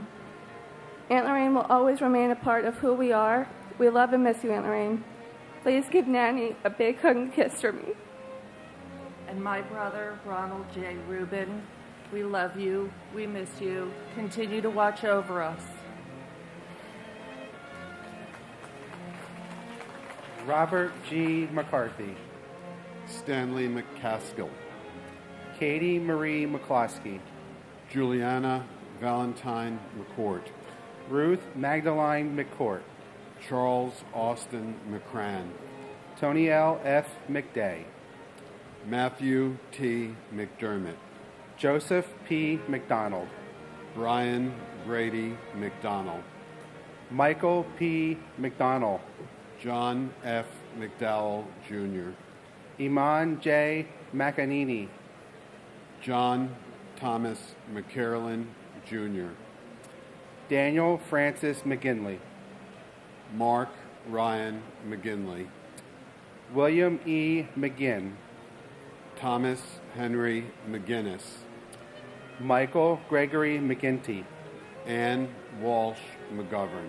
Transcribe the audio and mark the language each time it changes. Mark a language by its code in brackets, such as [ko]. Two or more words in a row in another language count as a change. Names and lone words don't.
[en] Aunt Lorraine will always remain a part of who we are. We love and miss you, Aunt Lorraine. Please give Nanny a big hug and kiss for me. And my brother, Ronald J. Rubin, we love you, we miss you. Continue to watch over us. Robert G. McCarthy. Stanley McCaskill. Katie Marie McCloskey. Juliana Valentine McCourt. Ruth Magdalene McCourt, Charles Austin McCran, Tony L. F. McDay, Matthew T. McDermott, Joseph P. McDonald, Brian Grady McDonald, Michael P. McDonald, John F. McDowell Jr., Iman J. McAnini, John Thomas McCarolyn Jr., Daniel Francis McGinley, Mark Ryan McGinley, William E. McGinn, Thomas Henry McGinnis, Michael Gregory McGinty, Ann Walsh McGovern,